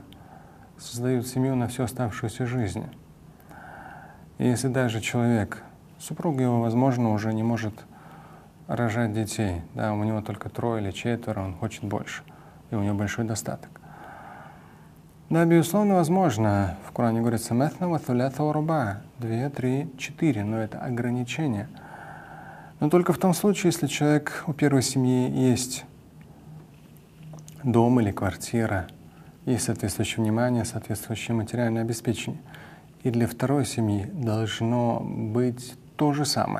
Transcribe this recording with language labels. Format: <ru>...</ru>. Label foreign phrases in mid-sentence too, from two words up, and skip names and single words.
<ru>Создают семью на всю оставшуюся жизнь. И если даже человек, супруга его, возможно, уже не может рожать детей, да, у него только 3 или 4, он хочет больше, и у него большой достаток. Да, безусловно, возможно, в Коране говорится</ru> <ar>«مثنى وثلاث ورباع»</ar> <ru>— 2, 3, 4, но это ограничение. Но только в том случае, если человек, у первой семьи есть дом или квартира, есть соответствующее внимание, соответствующее материальное обеспечение. И для второй семьи должно быть то же самое.</ru>